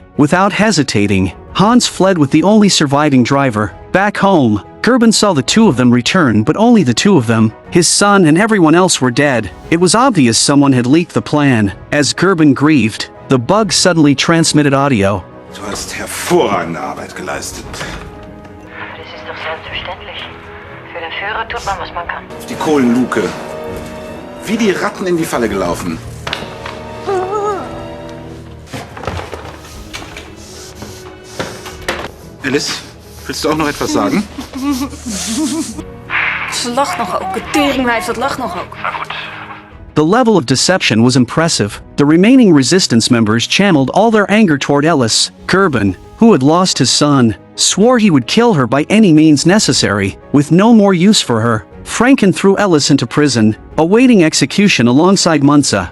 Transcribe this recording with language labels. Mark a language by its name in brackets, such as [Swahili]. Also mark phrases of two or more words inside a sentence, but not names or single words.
[English] Without hesitating, Hans fled with the only surviving driver. Back home, Gerben saw the two of them return, but only the two of them. His son and everyone else were dead. It was obvious someone had leaked the plan. As Gerben grieved, the bug suddenly transmitted audio. [German] Du hast hervorragende Arbeit geleistet. Das ist doch selbstverständlich. Für den Führer tut man, was man kann. Die Kohlenluke. Wie die Ratten in die Falle gelaufen. Alice, willst du auch noch etwas sagen? [Dutch] Ze lacht nog ook. Het teringwijf, dat lacht nog ook. [English] The level of deception was impressive. The remaining resistance members channeled all their anger toward Ellis. Gerben, who had lost his son, swore he would kill her by any means necessary, with no more use for her. Franken threw Ellis into prison, awaiting execution alongside Munza.